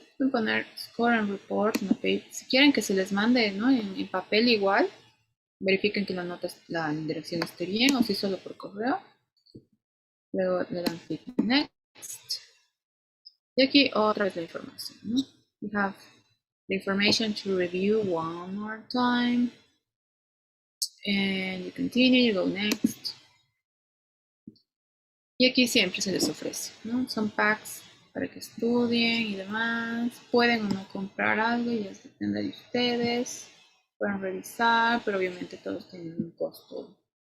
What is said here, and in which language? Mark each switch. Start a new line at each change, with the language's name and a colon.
Spanish: Pueden poner
English: score and report, no pay.
Spanish: Si quieren que se les mande, ¿no? En papel igual, verifiquen que la dirección esté bien o si solo por correo. Luego le dan clic en next. Y aquí otra vez la información, ¿no?
English: You have the information to review one more time. And you continue, you go next.
Spanish: Y aquí siempre se les ofrece, ¿no? Son packs para que estudien y demás. Pueden o no comprar algo, ya depende de ustedes. Pueden revisar, pero obviamente todos tienen un costo.